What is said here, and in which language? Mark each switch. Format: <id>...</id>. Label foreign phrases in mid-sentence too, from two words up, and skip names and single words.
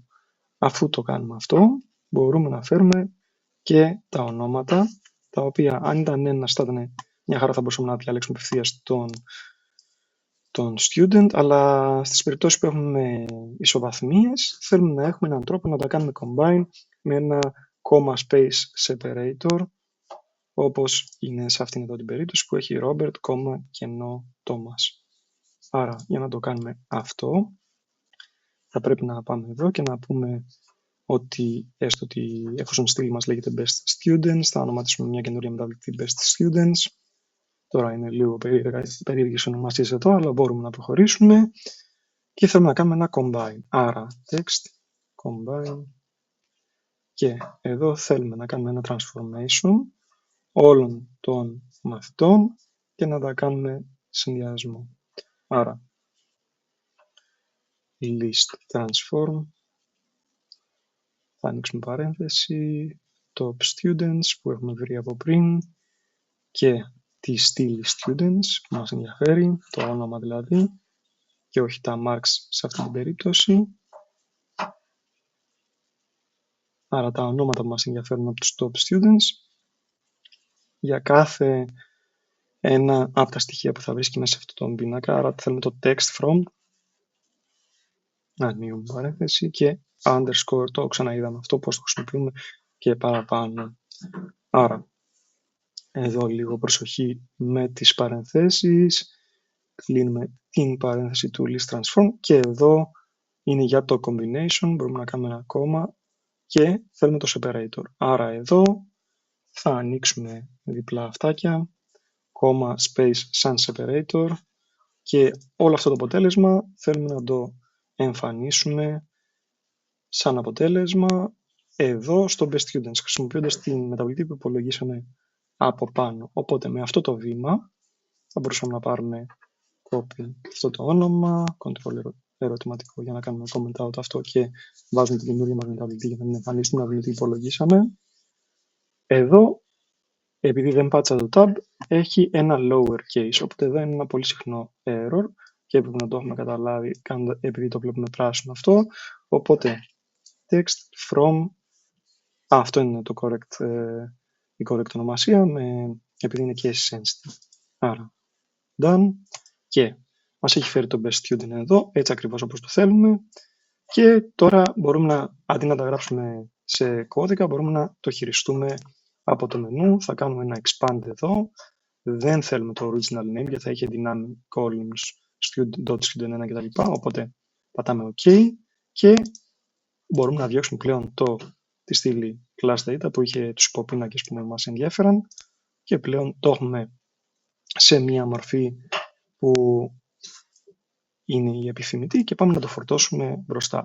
<el>Αφού το κάνουμε αυτό, μπορούμε να φέρουμε και τα ονόματα, τα οποία αν ήταν ένας θα ήταν μια χαρά, θα μπορούσαμε να διαλέξουμε απευθείας τον student, αλλά στις περιπτώσεις που έχουμε ισοβαθμίες θέλουμε να έχουμε έναν τρόπο να τα κάνουμε combine με ένα</el> <en>comma space separator,</en> <el>όπως είναι σε αυτήν εδώ την περίπτωση που έχει Robert, κενό Thomas. Άρα για να το κάνουμε αυτό θα πρέπει να πάμε εδώ και να πούμε ότι έστω ότι εφόσον η στήλη μας λέγεται</el> <en>best students,</en> <el>θα ονοματίσουμε μια καινούρια μεταβλητή</el> <en>best students.</en> <el>Τώρα είναι λίγο περίεργες ονομασίες εδώ, αλλά μπορούμε να προχωρήσουμε και θέλουμε να κάνουμε ένα combine. Άρα</el> <en>text combine</en> <el>και εδώ θέλουμε να κάνουμε ένα transformation όλων των μαθητών και να τα κάνουμε συνδυασμό. Άρα</el> <en>list transform,</en> <el>θα ανοίξουμε παρένθεση,</el> <en>top students</en> <el>που έχουμε βρει από πριν και τη στήλη students που μας ενδιαφέρει, το όνομα δηλαδή, και όχι τα marks σε αυτή την περίπτωση. Άρα τα ονόματα που μας ενδιαφέρουν από τους</el> <en>top students.</en> <el>για κάθε ένα από τα στοιχεία που θα βρίσκει μέσα σε αυτόν τον πίνακα. Άρα θέλουμε το</el> <en>text from,</en> <el>ανοίγουμε παρένθεση, και underscore, το ξαναείδαμε αυτό, πώς το χρησιμοποιούμε και παραπάνω. Άρα, εδώ λίγο προσοχή με τις παρενθέσεις, κλείνουμε την παρένθεση του</el> <en>list transform</en> <el>και εδώ είναι για το combination, μπορούμε να κάνουμε ένα κόμμα και θέλουμε το separator. Άρα εδώ θα ανοίξουμε διπλά αυτάκια, κόμμα space σαν separator και όλο αυτό το αποτέλεσμα θέλουμε να το εμφανίσουμε σαν αποτέλεσμα εδώ στο</el> <en>best students,</en> <el>χρησιμοποιώντας την μεταβλητή που υπολογίσαμε από πάνω. Οπότε με αυτό το βήμα θα μπορούσαμε να πάρουμε copy αυτό το όνομα, control ερωτηματικό για να κάνουμε</el> <en>comment out</en> <el>αυτό και βάζουμε την καινούργια μας μεταβλητή για να την εμφανίσουμε, να δούμε τι υπολογίσαμε. Εδώ, επειδή δεν πάτησα το tab, έχει ένα lowercase, οπότε εδώ είναι ένα πολύ συχνό error και έπρεπε να το έχουμε καταλάβει επειδή το βλέπουμε πράσινο αυτό. Οπότε</el> <en>text from,</en> <el>αυτό είναι το correct, η correct ονομασία, επειδή είναι</el> <en>case sensitive.</en> <el>Άρα, done, και μας έχει φέρει το</el> <en>best student</en> <el>εδώ, έτσι ακριβώς όπως το θέλουμε, και τώρα μπορούμε να, αντί να τα γράψουμε σε κώδικα, μπορούμε να το χειριστούμε από το μενού. Θα κάνουμε ένα expand εδώ, δεν θέλουμε το</el> <en>original name</en> <el>γιατί θα έχει δυνάμει columns, student1 κτλ. Οπότε πατάμε OK και μπορούμε να διώξουμε πλέον τη στήλη</el> <en>class data</en> <el>που είχε τους υποπίνακες που μας ενδιαφέραν και πλέον το έχουμε σε μία μορφή που είναι η επιθυμητή και πάμε να το φορτώσουμε μπροστά.</el>